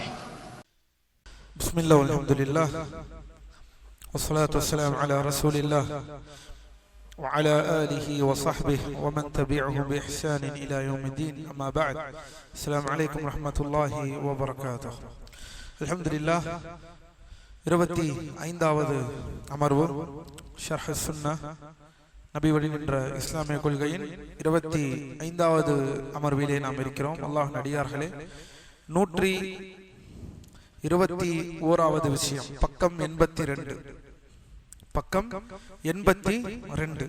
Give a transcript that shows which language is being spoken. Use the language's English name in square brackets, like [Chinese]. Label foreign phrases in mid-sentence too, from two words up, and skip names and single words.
[Arabic] بسم الله والحمد لله والصلاة والسلام على رسول الله وعلى آله وصحبه ومن تبعه بإحسان إلى يوم الدين. أما بعد، السلام عليكم ورحمة الله وبركاته. الحمد لله. [Tamil] 25வது அமர்வு ஷர்ஹ் சுன்னா நபி வழி என்ற இஸ்லாமிய கொள்கையின் 25வது அமர்விலே நாம் இருக்கிறோம். அல்லாஹ்வின் அடியார்களே, 121வது விஷயம், பக்கம் 82.